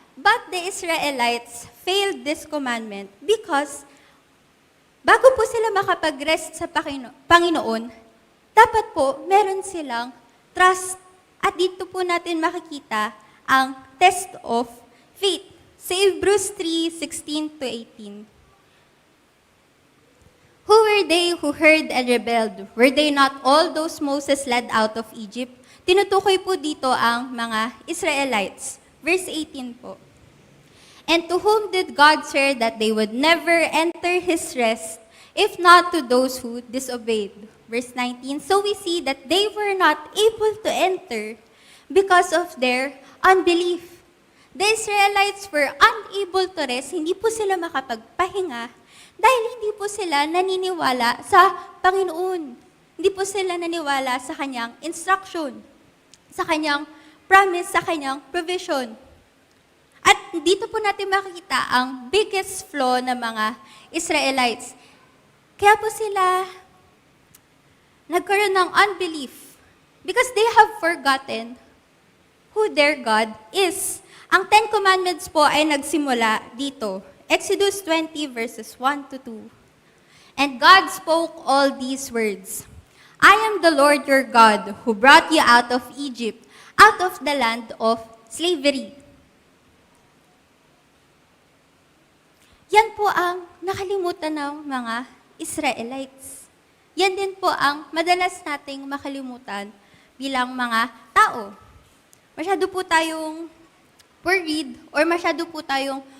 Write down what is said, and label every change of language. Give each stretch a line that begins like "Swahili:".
English: But the Israelites failed this commandment because
Filipino: bago po sila makapag-rest sa Panginoon, dapat po meron silang trust. At dito po natin makikita ang test of faith. Sa Hebrews 3:16 to 18.
English: Who were they who heard and rebelled? Were they not all those Moses led out of Egypt?
Filipino: Tinutukoy po dito ang mga Israelites. Verse 18 po.
English: And to whom did God swear that they would never enter His rest, if not to those who disobeyed? Verse 19. So we see that they were not able to enter because of their unbelief. The Israelites were unable to rest,
Filipino: hindi po sila makapagpahinga dahil hindi po sila naniniwala sa Panginoon. Hindi po sila naniwala sa Kanyang instruction, sa Kanyang promise, sa Kanyang provision. At dito po natin makikita ang biggest flaw ng mga Israelites. Kaya po sila nagkaroon ng unbelief
English: because they have forgotten who their God is.
Filipino: Ang 10 Commandments po ay nagsimula dito.
English: Exodus 20 verses 1 to 2. And God spoke all these words. I am the Lord your God who brought you out of Egypt, out of the land of slavery.
Filipino: Yan po ang nakalimutan ng mga Israelites. Yan din po ang madalas nating makalimutan bilang mga tao. Masyado po tayong worried or masyado po tayong